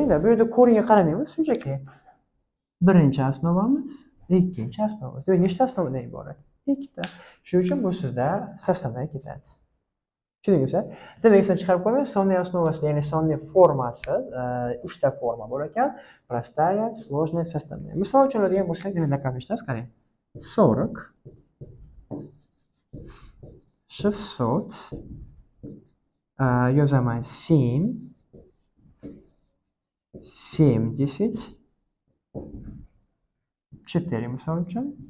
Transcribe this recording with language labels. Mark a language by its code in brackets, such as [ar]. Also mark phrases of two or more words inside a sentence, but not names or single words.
[uz] Bu yerda ko'ringga qaramaymiz, shunchaki. Birinchi osnovamiz, ikkinchi osnovamiz. Demak, nechta osnovadan iborat? Ikkita. Shuning uchun bu sizda составная ketadi. Tushundingizmi? Demak, esdan chiqarib qo'ying, sonning osnovasida, ya'ni sonning formasi 3 ta forma bor ekan. [ru] Простая, сложная, составная. [uz] Misol uchun oladigan bo'lsak, demak, diqqat qilishasiz, qarang. 40, 600, yozaman 7, 70, 4 misol uchun.